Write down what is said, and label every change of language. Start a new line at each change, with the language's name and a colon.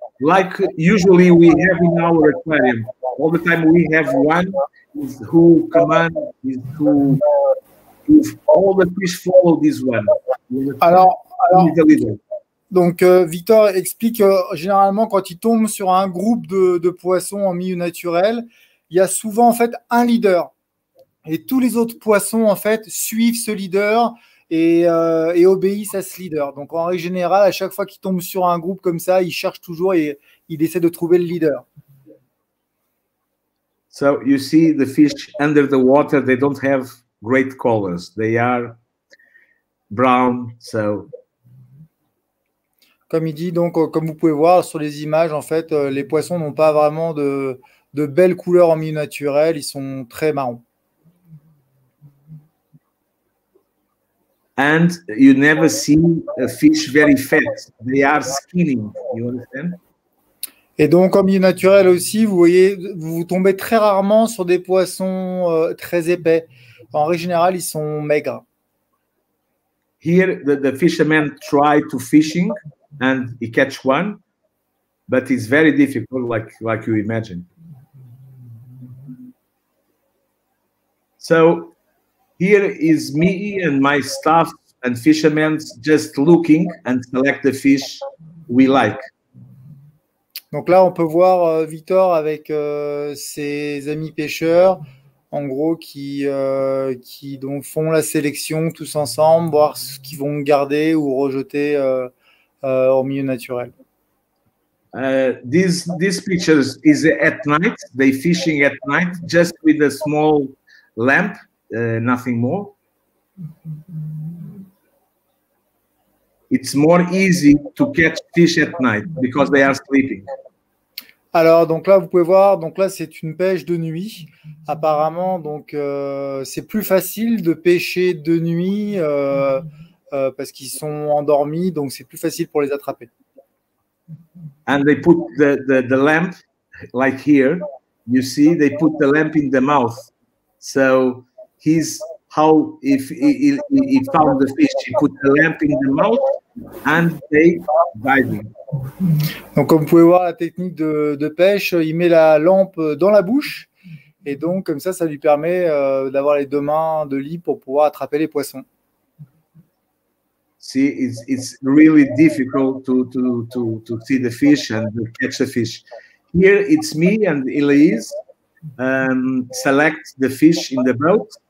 English: Like usually we have in our aquarium. All the time we have one who commands, who all the fish follow this one.
French: Alors, donc Victor explique généralement quand il tombe sur un groupe de poissons en milieu naturel, il y a souvent en fait un leader. Et tous les autres poissons, en fait, suivent ce leader et obéissent à ce leader. Donc, en règle générale, à chaque fois qu'il tombe sur un groupe comme ça, il cherche toujours et il essaie de trouver le leader.
English: So, you see the fish under the water, they don't have great colors. They are brown, so...
French: Comme il dit, donc, comme vous pouvez voir sur les images, en fait, les poissons n'ont pas vraiment de belles couleurs en milieu naturel. Ils sont très marrons.
English: And you never see a fish very fat. They are skinny. You understand?
French: Et donc, en milieu naturel aussi, vous voyez, vous tombez très rarement sur des poissons très épais. En règle générale, ils sont maigres.
English: Here, the fishermen try to fishing and he catch one, but it's very difficult, like you imagine. So here is me and my staff and fishermen just looking and select the fish we like.
French: Donc là, on peut voir Victor avec ses amis pêcheurs, en gros, qui donc font la sélection tous ensemble, voir ce qu'ils vont garder ou rejeter au milieu naturel.
English: These pictures is at night. They fishing at night just with a small lamp, nothing more. It's more easy to catch fish at night because they are sleeping.
French: Alors, donc là, vous pouvez voir, donc là, c'est une pêche de nuit. Apparemment, donc, c'est plus facile de pêcher de nuit parce qu'ils sont endormis, donc c'est plus facile pour les attraper.
English: And they put the lamp, like here, you see, they put the lamp in the mouth. So he's how if he found the fish, he put the lamp in the mouth and they diving.
French: Donc, comme vous pouvez voir la technique de pêche, il met la lampe dans la bouche et donc comme ça lui permet d'avoir les 2 mains de libre pour pouvoir attraper les poissons.
English: See, it's really difficult to see the fish and to catch the fish. Here it's me and Elise select the fish in the boat.